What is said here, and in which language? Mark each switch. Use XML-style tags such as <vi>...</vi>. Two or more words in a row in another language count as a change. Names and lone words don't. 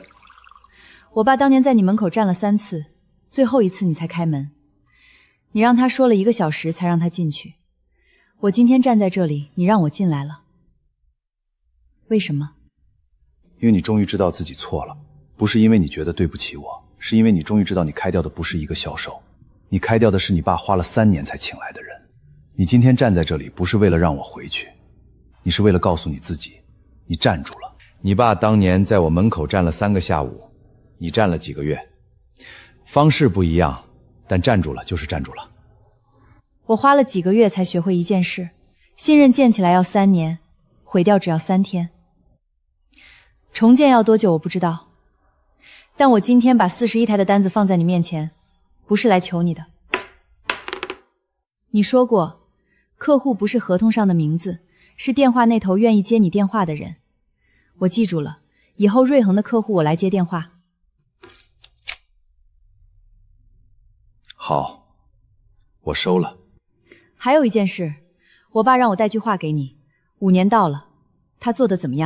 <zh>我爸當年在你門口站了3次，最後一次你才開門，你讓他說了1個小時才讓他進去。我今天站在這裡，你讓我進來了，為什麼？因為你終於知道自己錯了，不是因為你覺得對不起我，是因為你終於知道你開掉的不是一個銷售，你開掉的是你爸花了3年才請來的人。你今天站在這裡，不是為了讓我回去，你是为了告訴你自己，你站住了。你爸当年在我门口站了3个下午，你站了几个月？方式不一样，但站住了就是站住了。我花了几个月才学会一件事，信任建起来要3年，毁掉只要3天。重建要多久我不知道，但我今天把41台的单子放在你面前，不是来求你的。你说过，客户不是合同上的名字，是电话那头愿意接你電話的人。我記住了，以後瑞恆的客戶我來接電話。好，我收了。還有一件事，我爸讓我帶句話給你，5年到了，他做得怎麼樣？</zh>